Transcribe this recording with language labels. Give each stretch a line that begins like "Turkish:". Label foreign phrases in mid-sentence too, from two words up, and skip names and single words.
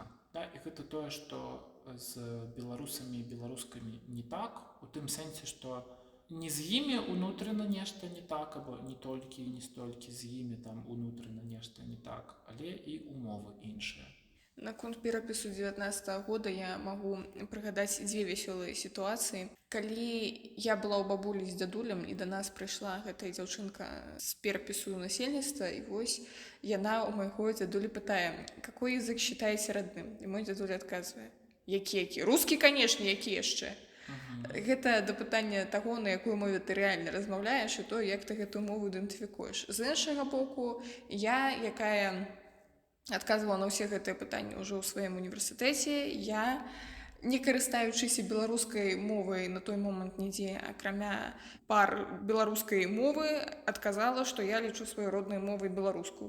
Belarusian: І гэта тое, што з беларусамі і беларускамі не так, у тым сэнсе, што не з імі унутрана нешта не так, або не толькі і не столькі з імі там унутрана нешта не так, але і умовы іншыя. Наконт перапісу 19-го года я магу прыгадаць дзве вясёлыя сітуацыі. Калі я была ў бабулі з дзядулем, і да нас прыйшла гэтая дзяўчынка з перапісу насельніцтва, і вось яна ў майго дзядулі пытае:
Russian: «Какой язык считаете родным?»
Belarusian: І мой дзядуль адказвае: «Які? Рускі, канешне, які яшчэ?» Гэта да пытання таго, на якую мове ты рэальна размаўляеш, і то, як ты гэтую мову ідэнтыфікуеш. З іншага боку, я, якая адказвала на ўсе гэтыя пытанні ўжо ў сваім універсітэце, я, не карыстаючыся беларускай мовай на той момант нідзе, акрамя пар беларускай мовы, адказала, што я лічу сваёй роднай мовай беларускую.